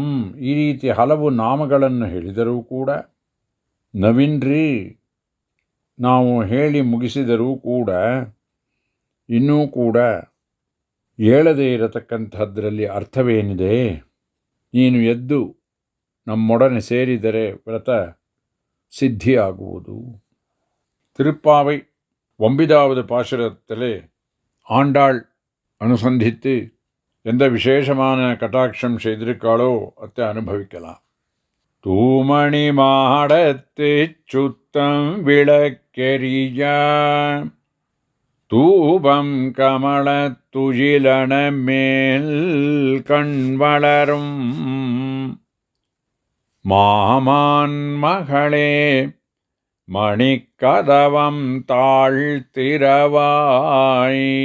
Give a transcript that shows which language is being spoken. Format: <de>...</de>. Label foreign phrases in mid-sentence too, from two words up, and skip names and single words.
<kn>ಈ ರೀತಿ ಹಲವು ನಾಮಗಳನ್ನು ಹೇಳಿದರೂ ಕೂಡ, ನವೀನ್ರಿ ನಾವು ಹೇಳಿ ಮುಗಿಸಿದರೂ ಕೂಡ ಇನ್ನೂ ಕೂಡ ಹೇಳದೇ ಇರತಕ್ಕಂಥದ್ರಲ್ಲಿ ಅರ್ಥವೇನಿದೆ? ನೀನು ಎದ್ದು ನಮ್ಮೊಡನೆ ಸೇರಿದರೆ ವ್ರತ ಸಿದ್ಧಿಯಾಗುವುದು.</kn> <ta>திருப்பாவை 9வது பாசுரத்திலே ஆண்டாள் அனுசந்தித்து எந்த விசேஷமான கட்டாட்சம் செய்திருக்காளோ அதை அனுபவிக்கலாம். தூமணி மாடத்து சுத்தம் விளக்கெரிய தூபம் கமல துயிலன மேல் கண் வளரும் மாமான் மகளே, மணிக்கதவம் தாழ்த்திரவாய்.</ta>